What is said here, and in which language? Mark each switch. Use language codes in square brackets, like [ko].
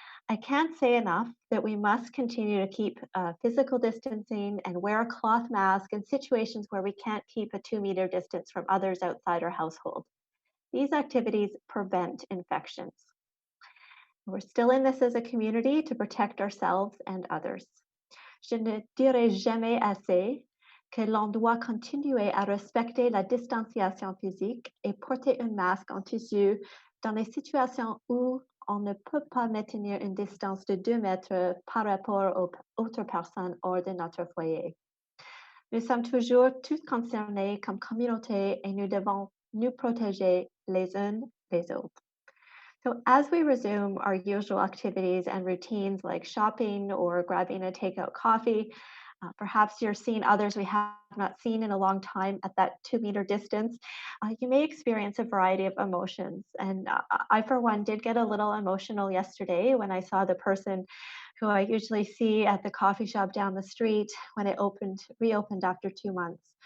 [en] I can't say enough that we must continue to keep physical distancing and wear a cloth mask in situations where we can't keep a 2-meter distance from others outside our household. These activities prevent infections. We're still in this as a community to protect ourselves and others. [fr] Je ne dirai jamais assez que l'on doit continuer à respecter la distanciation physique et porter un masque en tissu dans les situations où on ne peut pas maintenir une distance de 2 mètres par rapport aux autres personnes hors de notre foyer. Nous sommes toujours tous concernés comme communauté et nous devons nous protéger les uns les autres. [en] So as we resume our usual activities and routines like shopping or grabbing a takeout coffee, perhaps you're seeing others we have not seen in a long time at that 2-meter distance. You may experience a variety of emotions. And I, for one, did get a little emotional yesterday when I saw the person who I usually see at the coffee shop down the street when it reopened after 2 months.